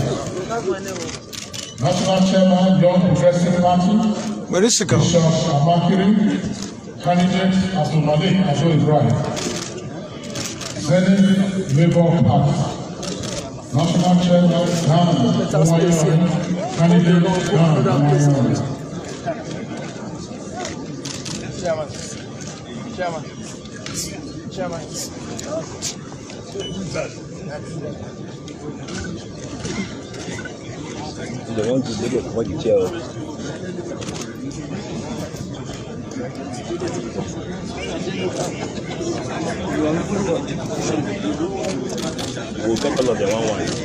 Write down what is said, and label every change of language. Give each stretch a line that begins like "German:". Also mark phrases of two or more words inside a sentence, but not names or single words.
English: National Chairman, Young Progressive Party, Bishop Amakiri, candidate, Asomale Ado Ibrahim. Senate Labour Party, National Chairman, Dan Umayoni, candidate, Dan Umayoni. Chairman. They want to make it for the chair. We'll take all of them one.